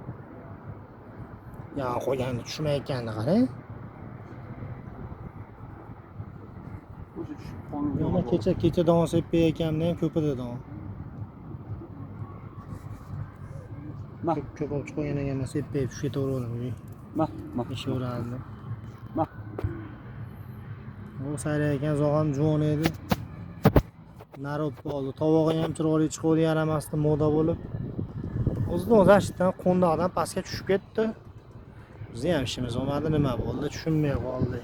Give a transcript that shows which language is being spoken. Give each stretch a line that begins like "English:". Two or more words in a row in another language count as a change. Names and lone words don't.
Uzbek: Ya qo'yganda tushmayotganini qarang. O'sha tushib qolgan. Mana kecha don sepib ekanimda ham ko'pida don. Ma, Ko'p olib qo'ygan ekanman sepib tushib ketaverdim. ma, ma. Ishaverardim. Ma, Bu sayrayotgan zog'am juvon edi. Nari o'tib qoldi. Tovog'i ham chiroyli chiqdi, yaramasdi moda bo'lib. O'zidan o'zi ashitdan qo'ndoqdan pastga tushib ketdi. Bizni ham ishimiz bo'lmadi, nima bo'ldi tushunmay qoldik.